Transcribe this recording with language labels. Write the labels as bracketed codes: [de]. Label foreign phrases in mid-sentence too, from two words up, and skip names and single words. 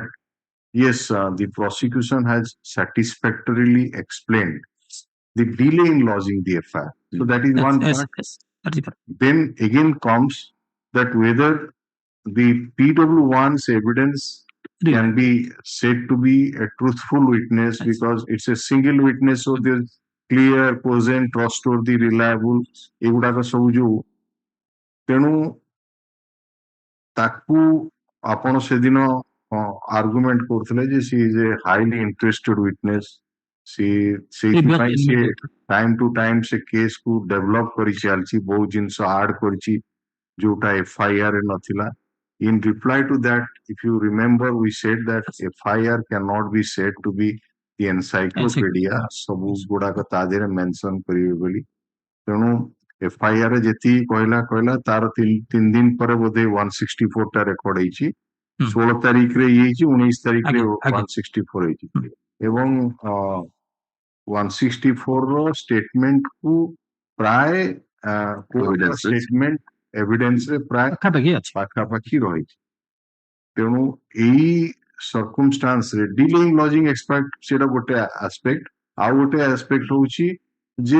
[en] yes the prosecution has satisfactorily explained the delay in lodging the FIR so that is one part then again comes that whether the PW1's evidence can be said to be a truthful witness because it's a single witness so there's clear cogent trustworthy reliable [or] ଏଗୁଡାକ ସବୁ ଯୋଉ ତେଣୁ ତାକୁ ଆପଣ ସେଦିନ ଆର୍ଗୁମେଣ୍ଟ କରୁଥିଲେ ଯେ [en] she is a highly interested witness [or] ସେଇଥିପାଇଁ ସିଏ [en] time to time [or] ସେ କେସ୍ କୁ ଡେଭଲପ କରି ଚାଲିଛି ବହୁତ ଜିନିଷ ଆଡ କରିଛି ଯୋଉଟା FIR ରେ ନଥିଲା [en] in reply to that if you remember we said that FIR cannot be said to be the encyclopedia [or] ସବୁ ଗୁଡାକ ତା ଦେହରେ ମେନସନ କରିବେ ବୋଲି ତେଣୁ FIR ରେ ଯେତିକି କହିଲା ତାର 3 ଦିନ ପରେ ବୋଧେ 164 ଟା ରେକର୍ଡ ହେଇଛି 16 ତାରିଖରେ ଇଏ ହେଇଛି 19 ତାରିଖରେ 164 ହେଇଛି ଏବଂ 164 ର ଷ୍ଟେଟମେଣ୍ଟ କୁ ପ୍ରାୟ [en] statement evidence [or] ରେ ପ୍ରାୟ ପାଖାପାଖି ରହିଛି ତେଣୁ ଏଇ ସର୍କମଷ୍ଟାନ୍ସ ରେ [en] delaying lodging expect [or] ସେଟା ଗୋଟେ ଆସ୍ପେକ୍ଟ ଆଉ ଗୋଟେ ଆସ୍ପେକ୍ଟ ହଉଛି ଯେ